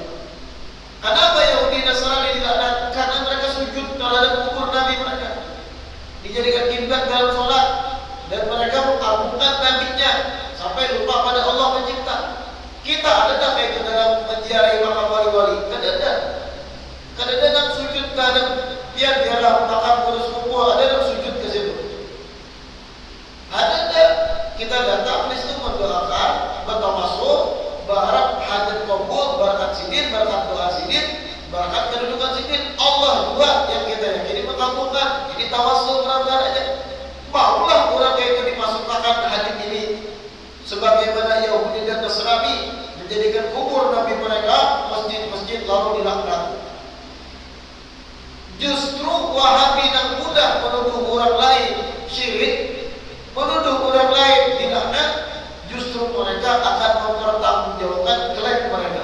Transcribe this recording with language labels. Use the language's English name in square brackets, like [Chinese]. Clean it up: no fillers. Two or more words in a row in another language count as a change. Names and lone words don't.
[Indonesian] Kenapa Yahudi Nasrani dilaknat? Karena mereka sujud terhadap kubur nabi mereka, dijadikan kiblat dalam sholat, dan mereka mengagungkan nabinya sampai lupa pada Allah pencipta. Kita ada tak itu dalam menziarahi makam wali-wali? Kadang-kadang sujud terhadap biarlah makam kurus kubur, ada yang sujud ke situ. Ada kita datang di situ mendoakan, bertawasul, [Banjar] berharap hajat kabul, berkat sidin, berkat doa sidin, berkat kedudukan sidin. [Indonesian] Allah juga yang kita yakini mengabulkan. Ini tawasul benar-benar aja. Maulah orang kayak itu dimasukkan hadis ini sebagaimana Yahudi dan Nasrani menjadikan kubur nabi mereka masjid-masjid lalu dilaknat. Justru Wahabi yang mudah menuduh orang lain syirik, menuduh orang lain dilaknat, justru mereka akan mempertanggungjawabkan klaim mereka.